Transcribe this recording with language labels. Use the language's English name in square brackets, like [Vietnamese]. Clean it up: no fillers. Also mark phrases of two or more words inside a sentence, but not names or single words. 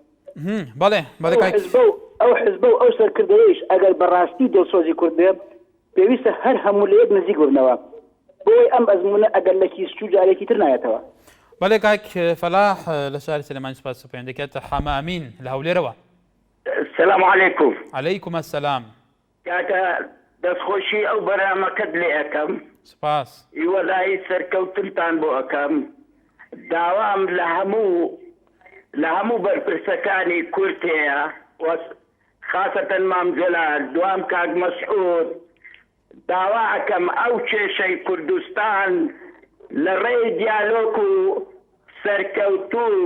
[Central Kurdish] ئەو حزبە و ئەو سەرکردەیەش ئەگەر بەڕاستی دڵسۆزی کورد بێ پێویستە هەر هەموو لە یەک نزیک ببنەوە بۆی ئەم ئەزمونە ئەگەر لە کیسچوو جارێکی تر نایەتەوە بەڵێ کاک فەلاح لە شاری سلێمانی سوپاس پێیان دەکات حەمە ئەمین لە هەولێرەوە [Arabic] السلام عليكم عليكم السلام [Central Kurdish] کاکە دەستخۆشی ئەو بەرامەکەت لێ ئەەکەم سپاس هیواداری سەرکەوتنتان بۆ ئەەکەم داوام لە هەموو بەرپرسەکانی کورد هەیە خاصەتەن مام جەلال دوام کاک مەسعود داوا ئەەکەم ئەو کێشەی کوردستان لە ڕێی دیالۆگ و سەرکەوتو